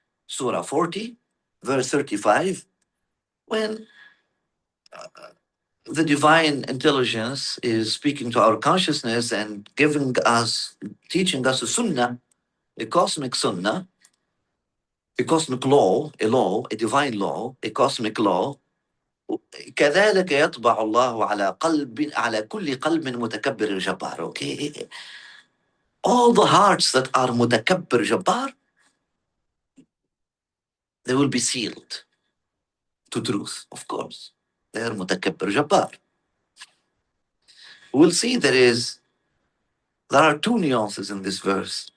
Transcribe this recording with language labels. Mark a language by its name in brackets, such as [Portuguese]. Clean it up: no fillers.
[English] Surah 40, verse 35, when the divine intelligence is speaking to our consciousness and giving us, teaching us a sunnah, a cosmic sunnah, a cosmic law, a divine law, a cosmic law. [Arabic] كذلك يطبع الله على كل قلب متكبر جبار. [English] Okay, all the hearts that are [Arabic] متكبر جبار, [English] they will be sealed to truth, of course. They are [Arabic] متكبر جبار. [English] We'll see there are two nuances in this verse.